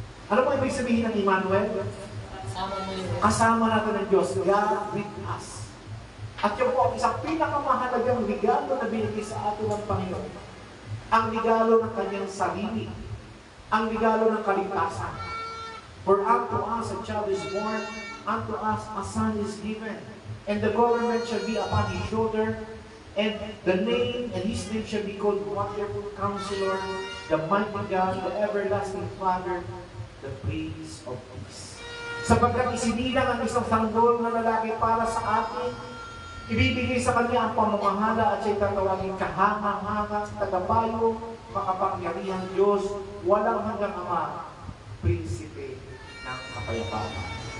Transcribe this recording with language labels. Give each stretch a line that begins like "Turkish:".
Filipino: Ano po ibig sabihin ng Emmanuel? Kasama natin ng Diyos,
English: God with us.
Filipino: At yun po ang isang pinakamahalagang regalo na binigay sa atin ng Panginoon. Ang regalo ng kanyang sarili. Ang regalo ng kaligtasan.
English: For unto us a child is born, unto us a son is given, and the government shall be upon his shoulder, and the name, and his name shall be called Wonderful Counselor, the Mighty God, the Everlasting Father, the Prince of Peace.
Filipino: Sapagkat isinilang ang isang sanggol na lalaki para sa atin, ibibigay sa kanya ang pamamahala at siya'y tatawagin kahanga-hanga, tagapayo, makapangyarihan Diyos, walang hanggang Ama, Prinsipe ng kapayapaan.